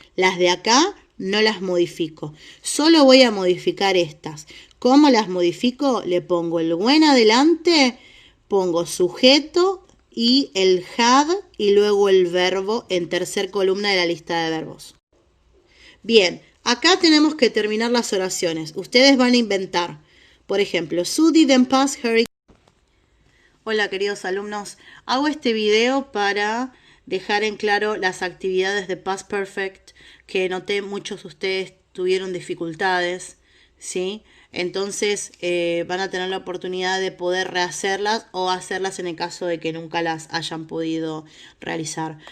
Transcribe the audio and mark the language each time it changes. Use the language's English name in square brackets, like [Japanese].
[Spanish] Las de acá no las modifico. Solo voy a modificar estas. ¿Cómo las modifico? Le pongo el when adelante, pongo sujeto y el had y luego el verbo en tercer columna de la lista de verbos. Bien, acá tenemos que terminar las oraciones. Ustedes van a inventar. Por ejemplo, [English] Sue didn't pass her. [Spanish] Hola queridos alumnos, hago este video para dejar en claro las actividades de Past Perfect que noté muchos de ustedes tuvieron dificultades, ¿sí? Entonces van a tener la oportunidad de poder rehacerlas o hacerlas en el caso de que nunca las hayan podido realizar.